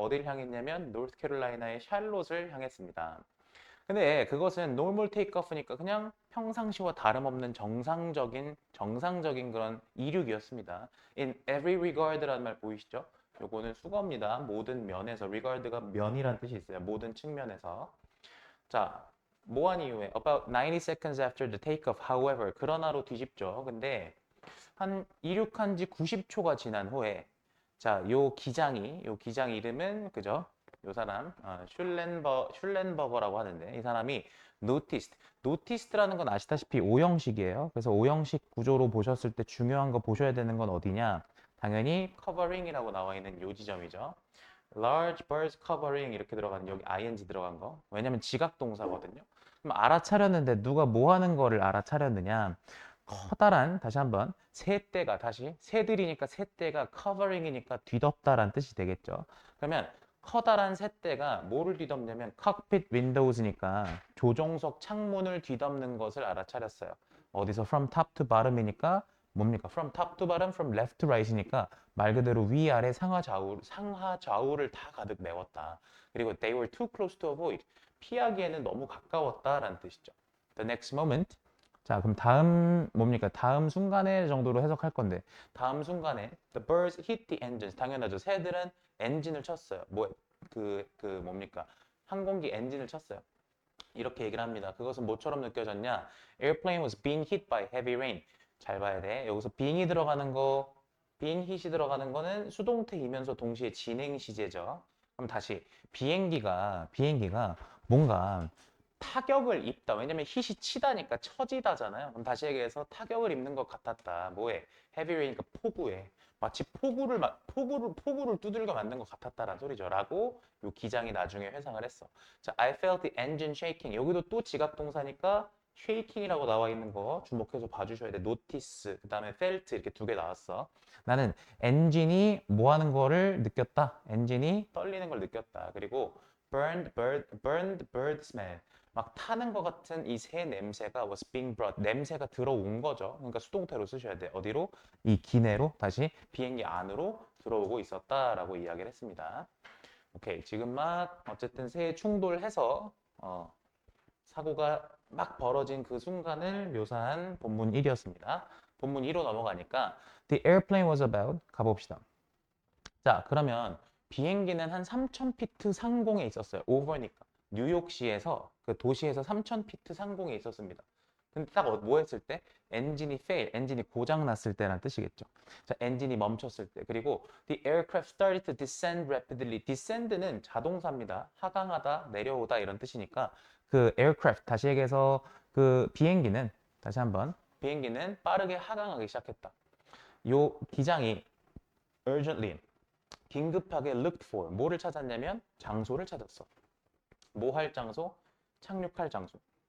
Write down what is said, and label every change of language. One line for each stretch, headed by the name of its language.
Korean: 어디를 향했냐면 노스캐롤라이나의 샬롯을 향했습니다. 근데 그것은
English: normal takeoff
Korean: 니까 그냥 평상시와 다름없는 정상적인 그런 이륙이었습니다.
English: In every regard
Korean: 라는 말 보이시죠? 요거는 수거입니다. 모든 면에서 regard가 면이란 뜻이 있어요. 모든 측면에서. 자, 뭐한 이후에
English: about 90 seconds after the takeoff, however,
Korean: 그러나로 뒤집죠. 근데 한 이륙한 지 90초가 지난 후에 자, 요 기장 이름은 그죠? 요 사람 슐렌버거라고 하는데 이 사람이 noticed라는 건 아시다시피 오형식이에요. 그래서 오형식 구조로 보셨을 때 중요한 거 보셔야 되는 건 어디냐? 당연히 covering이라고 나와 있는 요 지점이죠.
English: large birds covering
Korean: 이렇게 들어가는 여기 ing 들어간 거. 왜냐면 지각 동사거든요. 그럼 알아차렸는데 누가 뭐 하는 거를 알아차렸느냐? 커다란 다시 한번 새떼가 다시 새들이니까 새떼가 covering이니까 뒤덮다란 뜻이 되겠죠. 그러면 커다란 새떼가 뭐를 뒤덮냐면
English: cockpit windows
Korean: 니까 조종석 창문을 뒤덮는 것을 알아차렸어요. 어디서
English: from top to bottom
Korean: 이니까 뭡니까?
English: from top to bottom, from left to right
Korean: 이니까 말 그대로 위아래 상하 좌우를 다 가득 메웠다. 그리고
English: they were too close to avoid.
Korean: 피하기에는 너무 가까웠다라는 뜻이죠.
English: The next moment.
Korean: 자, 그럼 다음 뭡니까? 다음 순간에 정도로 해석할 건데 다음 순간에
English: the birds hit the engines.
Korean: 당연하죠. 새들은 엔진을 쳤어요. 뭡니까? 항공기 엔진을 쳤어요. 이렇게 얘기를 합니다. 그것은 뭐처럼 느껴졌냐?
English: Airplane was being hit by heavy rain.
Korean: 잘 봐야 돼. 여기서 being이 들어가는 거, being hit이 들어가는 거는 수동태이면서 동시에 진행 시제죠. 그럼 다시 비행기가 뭔가 타격을 입다. 왜냐면 hit이 치다니까 처지다잖아요. 그럼 다시 얘기해서 타격을 입는 것 같았다. 뭐에?
English: heavy rain,
Korean: 그러니까 폭우에. 마치 폭우를 두들겨 맞는 것 같았다라는 소리죠. 라고 요 기장이 나중에 회상을 했어. 자,
English: I felt the engine shaking.
Korean: 여기도 또 지각 동사니까 shaking이라고 나와 있는 거 주목해서 봐주셔야 돼. notice, 그 다음에 felt 이렇게 두 개 나왔어. 나는 엔진이 뭐 하는 거를 느꼈다. 엔진이 떨리는 걸 느꼈다. 그리고
English: burned bird smell.
Korean: 막 타는 것 같은 이 새 냄새가
English: was being brought.
Korean: 냄새가 들어온 거죠. 그러니까 수동태로 쓰셔야 돼. 어디로? 이 기내로 다시 비행기 안으로 들어오고 있었다라고 이야기를 했습니다. 오케이. 지금 막 어쨌든 새 충돌해서 사고가 막 벌어진 그 순간을 묘사한 본문 1이었습니다. 본문 2로 넘어가니까
English: The airplane was about
Korean: 가봅시다. 자, 그러면 비행기는 한 3,000피트 상공에 있었어요. 오버니까. 뉴욕시에서 그 도시에서 3,000피트 상공에 있었습니다. 근데 딱 뭐 했을 때? 엔진이 fail, 엔진이 고장 났을 때란 뜻이겠죠. 자, 엔진이 멈췄을 때. 그리고
English: the aircraft started to descend rapidly.
Korean: descend는 자동사입니다. 하강하다, 내려오다 이런 뜻이니까 그 aircraft 다시 얘기해서 그 비행기는 다시 한번 비행기는 빠르게 하강하기 시작했다. 요 기장이 urgently 긴급하게 looked for 뭐를 찾았냐면 장소를 찾았어. 뭐 할 장소? 착륙할 장소.